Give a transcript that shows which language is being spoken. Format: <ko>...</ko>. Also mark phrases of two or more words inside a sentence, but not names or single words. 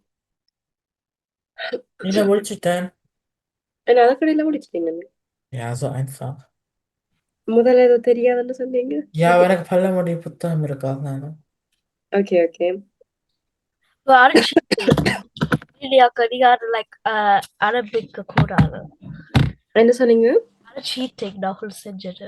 <ta>இதை முடிச்சுட்டேன். ஏன்னா அதுக்கடையில முடிச்சிட்டீங்க.</ta> <de>Ja, so einfach.</de> <ta>முதல்ல ஏதோ தெரியாதுன்னு சொன்னீங்க. Ja, எனக்கு பழமொழி புத்தகம் இருக்கு அதனால.</ta> <en>okay okay.</en> <ta>இல்லையாக்கா நீங்க லைக் ஆரம்பிக்க கூடாது. என்ன சொன்னீங்க? சீட்டிங் நகல் செஞ்சது.</ta>